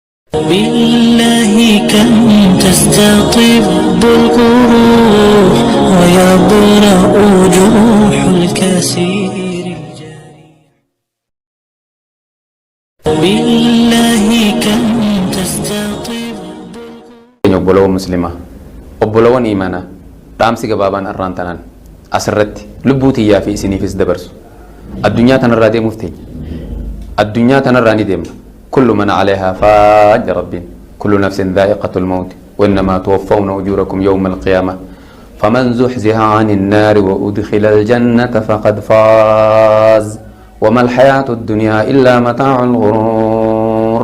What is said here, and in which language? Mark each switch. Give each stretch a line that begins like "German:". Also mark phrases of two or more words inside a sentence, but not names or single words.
Arabic: بالله كم تستطب القروح ويبرأ جروح الكثير بالله كم تستطب
Oromo: obbolowa muslimaa obbolowan iimaanaa dhaamsi gabaabaan arraan tanaan asirratti lubbuu tiyyaa fi isiniifis dabarsu addunyaa tanarraa deemuuf teenya addunyaa tanarraa ni deemna
Arabic: كل من عليها فان
Oromo: rabbiin
Arabic: كل نفس ذائقة الموت وإنما توفون أجوركم يوم القيامة فمن زحزح عن النار وأدخل الجنة فقد فاز وما الحياة الدنيا إلا متاع الغرور.